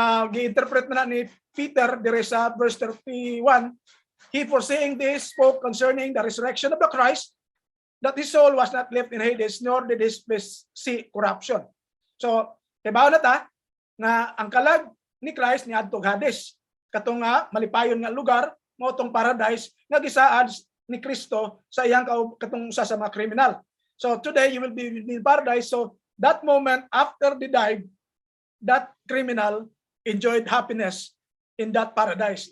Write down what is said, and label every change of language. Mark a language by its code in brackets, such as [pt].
[ceb] Gi-interpret na ni Peter dire sa [en] verse 31, he foreseeing this spoke concerning the resurrection of the Christ, that his soul was not left in Hades, nor did his flesh see corruption. [ceb] So, kibaw na ta nga ang kalag ni Christ ni adtong Hades, katong malipayon nga lugar mao tong paradise nga gisaad ni Kristo sa iyang katong usa sa mga kriminal. [en] So today you will be in paradise. So that moment after they died, that criminal enjoyed happiness in that paradise.